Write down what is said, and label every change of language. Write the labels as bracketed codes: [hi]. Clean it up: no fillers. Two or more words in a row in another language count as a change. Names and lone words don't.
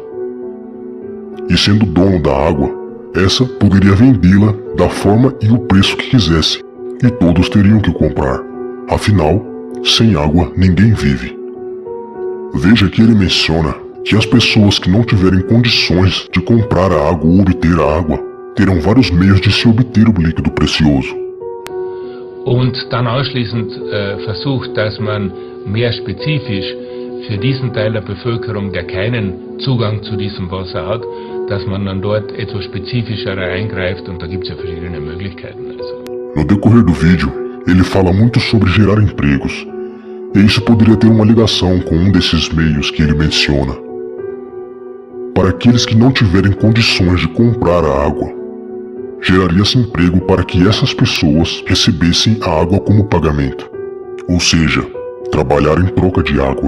[pt] E sendo dono da água, essa poderia vendê-la da forma e o preço que quisesse, e todos teriam que comprar. Afinal, sem água ninguém vive. Veja que ele menciona que as pessoas que não tiverem condições de comprar a água ou obter a água, terão vários meios de se obter o líquido precioso. [de] Und dann anschließend versucht, dass man mehr spezifisch für diesen Teil der Bevölkerung, der keinen Zugang zu diesem Wasser hat, dass man dann dort etwas spezifischer eingreift, und da gibt es ja verschiedene Möglichkeiten. Also. [pt] No decorrer do vídeo, ele fala muito sobre gerar empregos, e isso poderia ter uma ligação com um desses meios que ele menciona. Para aqueles que não tiverem condições de comprar a água, geraria-se emprego para que essas pessoas recebessem a água como pagamento, ou seja, trabalhar em troca de água.